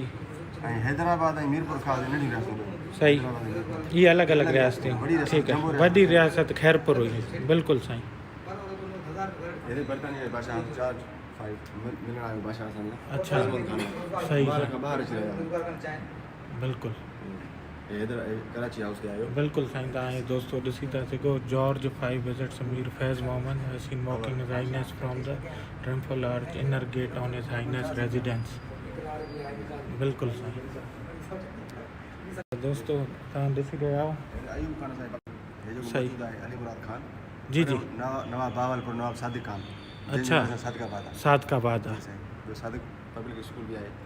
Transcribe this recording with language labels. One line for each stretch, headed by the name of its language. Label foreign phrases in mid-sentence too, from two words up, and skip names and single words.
Sindhi: ऐं हैदराबाद ऐं मीरपुर खां नंढी रियासत सही हैदराबाद ऐं मीरपुर इहे अलॻि अलॻि रियासतियूं वॾी रियासत, ठीकु जम्मू आहे वॾी रियासत खैरपुर हुई बिल्कुलु साईं हेॾे बरतानिया जे बादशाह जॉर्ज मिलण आयो बादशाह सां अच्छा सही सही सही खां ॿाहिरि अची रहियो बिल्कुल इधर कराची हाउस ते आयो बिल्कुल साईं तव्हां दोस्तों ॾिसी था सघो जॉर्ज 5 विजिट्स अमीर फैज़ मोहम्मद
English: has seen walking his highness from the triumphal arch inner gate on his highness residence
Sindhi: बिल्कुल साईं दोस्तों तव्हां ॾिसी रहिया आहियो अयूब खान साहिब हे जो सही। मौजूद आहे अली मुराद खान जी जी नवाब बावलपुर नवाब सादिक खान अच्छा। सादिकाबाद आहे सादकाबाद जी आहे साईं जो सादिक पब्लिक स्कूल भी आहे